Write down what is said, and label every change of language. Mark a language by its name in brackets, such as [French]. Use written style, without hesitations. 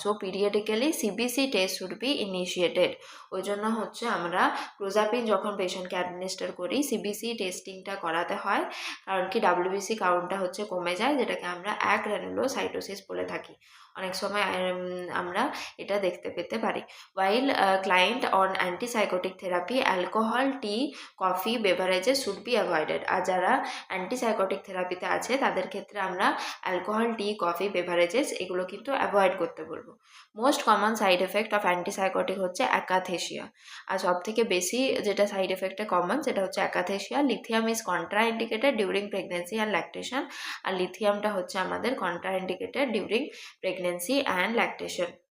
[English] So periodically CBC test should be initiated. [Bangla] ওই জন্য হচ্ছে আমরা ক্লোজাপিন যখন পেশেন্টকে অ্যাডমিনিস্টার করি, সিবিসি টেস্টিংটা করাতে হয়, কারণ কি ডাব্লিউবিসি কাউন্টটা হচ্ছে কমে যায়, যেটাকে আমরা অ্যাগ্রানুলোসাইটোসিস বলে থাকি। অনেক সময় আমরা এটা দেখতে পেতে পারি। [English] While client on antipsychotic therapy, alcohol, tea, coffee, beverages should be avoided. [Bangla] আর যারা অ্যান্টিসাইকোটিক থেরাপিতে আছে তাদের ক্ষেত্রে আমরা অ্যালকোহল, টি, কফি, বেভারেজেস এগুলো কিন্তু অ্যাভয়েড করতে বলবো। [English] Most common side effect of antipsychotic হচ্ছে akathisia. [Bangla] আর সব থেকে বেশি যেটা সাইড এফেক্টে কমন সেটা হচ্ছে অ্যাকাথেসিয়া। [English] Lithium is contraindicated during pregnancy and lactation. [Bangla] আর লিথিয়ামটা হচ্ছে আমাদের [English] Contraindicated during pregnancy and lactation.